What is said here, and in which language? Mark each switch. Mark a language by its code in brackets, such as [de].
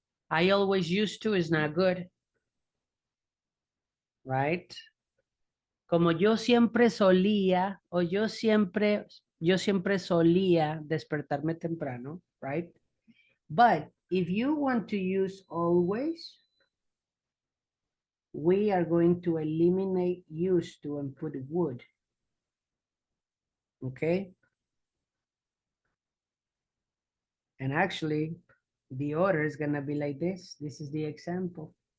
[en] I always used to is not good, right? [es] Como yo siempre solía, o yo siempre solía despertarme temprano, right? [en] But if you want to use always, we are going to eliminate used to and put would, okay? And actually, the order is gonna be like this. This is the example.